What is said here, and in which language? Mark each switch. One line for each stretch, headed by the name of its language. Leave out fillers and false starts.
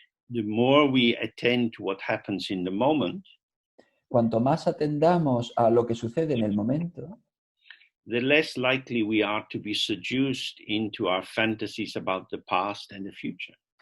English: The more we attend to what happens in the moment,
Spanish: cuanto más atendamos a lo que sucede en el momento,
English: the less likely we are to be seduced into our fantasies about the past and the future.